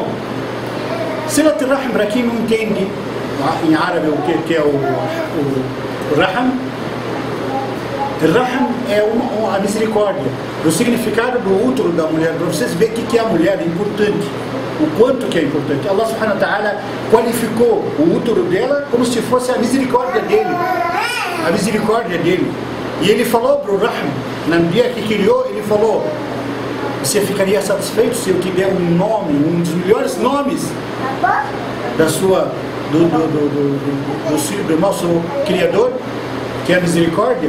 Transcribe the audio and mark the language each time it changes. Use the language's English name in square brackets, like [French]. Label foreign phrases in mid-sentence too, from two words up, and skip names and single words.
[Arabic] صلة الرحم, [Portuguese] para quem não entende em árabe o que é o rahm, rahm é a misericórdia. O significado do útero da mulher, para vocês verem o que é a mulher, é importante. O quanto que é importante. Allah [Arabic] سبحانه وتعالى [Portuguese] qualificou o útero dela como se fosse a misericórdia dele. A misericórdia dele. E ele falou para o Rahm, no dia que criou, ele falou: você ficaria satisfeito se eu te der um nome, um dos melhores nomes do nosso Criador, que é a misericórdia?